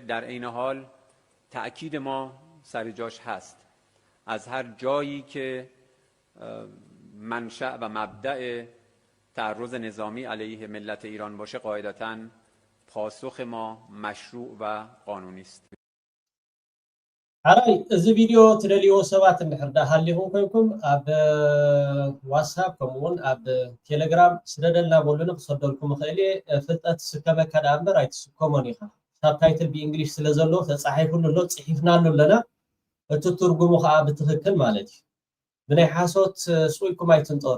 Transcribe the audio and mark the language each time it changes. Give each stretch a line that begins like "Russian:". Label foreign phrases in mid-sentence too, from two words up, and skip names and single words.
Persian: در عین حال تأکید ما سر جاش هست. از هر جایی که منشأ و مبدأ تعرض نظامی علیه ملت ایران باشه قاعدتاً پاسخ ما مشروع و قانونی است.
Tigrinya: حراي እዚ ቪድዮ ትደልይዎ ሰባት እንድሕር ሃሊኹም ኮይንኩም ኣብ ዋትስኣፕ ከምኡውን ኣብ ቴሌግራም ስለደልና በሉን ክሰደልኩም ክእል እየ ፍልጠት ስከመካ ዳ እምበር ኣይትስከሞን ኢኻ ሳብታይትል ብእንግሊሽ ስለ ዘሎ ተፃሒፉሉ ኣሎ ፅሒፍናሉ ኣለና እቲ ትርጉሙ ከዓ ብትክክል ማለት እዩ ብናይ ሓሶት ስቁኢልኩም ኣይትንጠሩ